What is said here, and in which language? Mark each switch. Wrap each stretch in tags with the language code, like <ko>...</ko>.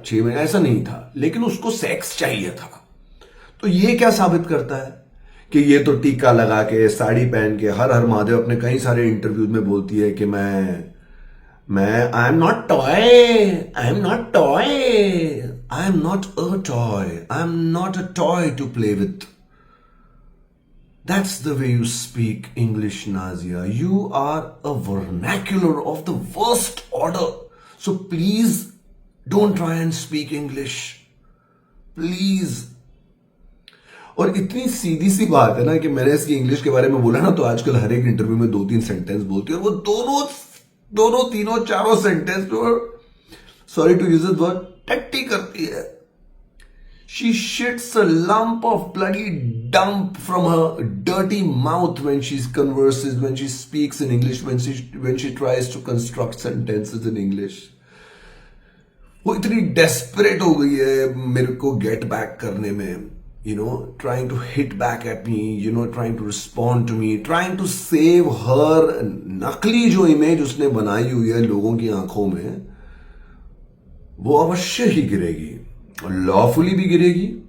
<hi>6 महीने ऐसा नहीं था, लेकिन उसको सेक्स चाहिए था। तो ये क्या साबित करता है कि ये तो टीका लगा के, साड़ी पहन के, हर हर महादेव अपने कई सारे इंटरव्यूज में बोलती है कि मैं</hi> <en>I am not toy, I am not toy, I am not a toy, I am not a toy to play with. That's the way you speak English, Nazia. You are a vernacular of the worst order. So please don't try and speak English. Please.</en> <hi>और इतनी सीधी सी बात है ना कि मैंने इसकी English के बारे में बोला ना, तो आजकल हर एक इंटरव्यू में 2-3 सेंटेंस बोलती है, और वो दोनों तीनों चारों सेंटेंस पर,</hi> <en>sorry to use this word,</en> <hi>टट्टी करती है।</hi> <en>She shits a lump of bloody dump from her dirty mouth when she converses, when she speaks in English, when she tries to construct sentences in English.</en> <hi>वो इतनी desperate हो गई है मेरे को get back करने में,</hi> <en>you know, trying to hit back at me, you know, trying to respond to me, trying to save her</en> <hi>नकली जो इमेज उसने बनाई हुई है लोगों की आंखों में, वो अवश्य ही गिरेगी, और लॉफुली भी गिरेगी।</hi>